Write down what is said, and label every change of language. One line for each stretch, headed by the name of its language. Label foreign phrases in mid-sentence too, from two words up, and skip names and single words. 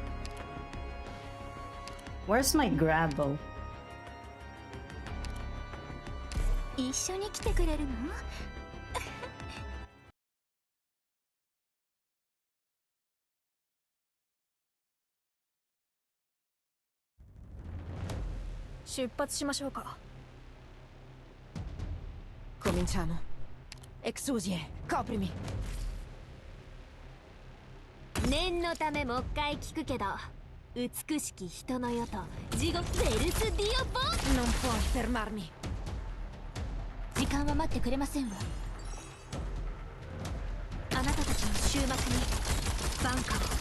English: Where's my gravel?
Japanese: 一緒に来てくれるの？出発しましょうか。Cominciamo.
Italian: Exusie, coprimi.
Japanese: 念のためもう一回聞くけど、美しき人の世と地獄ベルス・ディオボン。
Italian: Non puoi fermarmi.
Japanese: 時間は待ってくれませんわ。あなたたちの終末に晩夏を。